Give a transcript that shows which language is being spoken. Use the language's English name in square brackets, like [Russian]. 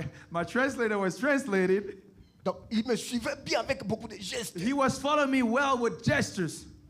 [English] My translator was translating. [French] donc il me suivait bien avec beaucoup de gestes. [English] He was following me well with gestures.